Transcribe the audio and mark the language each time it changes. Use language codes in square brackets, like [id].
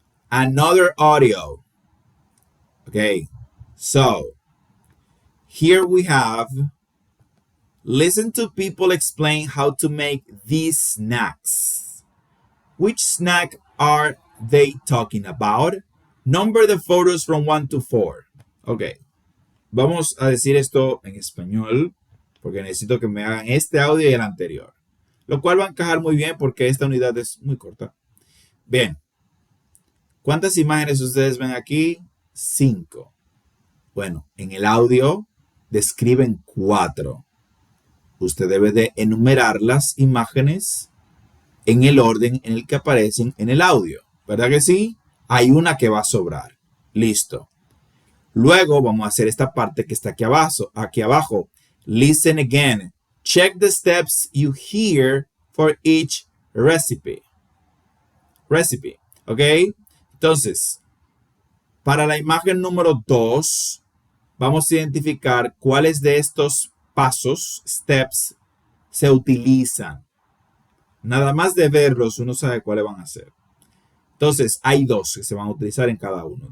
[en] Another audio. Okay, so here we have, listen to people explain how to make these snacks. Which snack are they talking about? Number the photos from 1 to 4. [es] Ok, vamos a decir esto en español porque necesito que me hagan este audio y el anterior. Lo cual va a encajar muy bien porque esta unidad es muy corta. Bien. ¿Cuántas imágenes ustedes ven aquí? 5. Bueno, en el audio describen 4. Usted debe de enumerar las imágenes en el orden en el que aparecen en el audio. ¿Verdad que sí? Hay una que va a sobrar. Listo. Luego vamos a hacer esta parte que está aquí abajo. Aquí abajo. [en] Listen again. Check the steps you hear for each recipe. Recipe. [es] ¿Ok? Entonces, para la imagen número 2, vamos a identificar cuáles de estos pasos, steps, se utilizan. Nada más de verlos, uno sabe cuáles van a ser. Entonces, hay 2 que se van a utilizar en cada uno.